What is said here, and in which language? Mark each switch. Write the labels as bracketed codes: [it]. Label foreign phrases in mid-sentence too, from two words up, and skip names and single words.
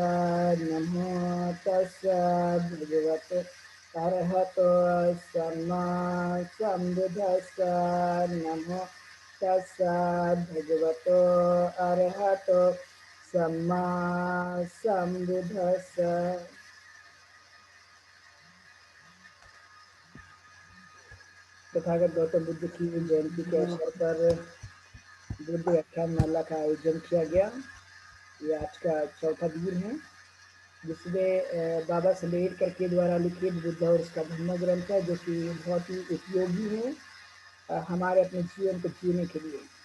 [pi] नमो तस्सा भगवतो अरहतो सम्मा सम्बुद्धस्सा। नमो तस्सा भगवतो अरहतो सम्मा सम्बुद्धस्सा। [hi] तथागत गौतम बुद्ध की जयंती के अवसर पर बुद्ध व्याख्यान माला का आयोजन किया गया। ये आज का चौथा दिन है, जिसमें बाबा अम्बेडकर के द्वारा लिखित बुद्ध और उसका धम्म ग्रंथ है, जो कि बहुत ही उपयोगी है हमारे अपने जीवन को जीने के लिए।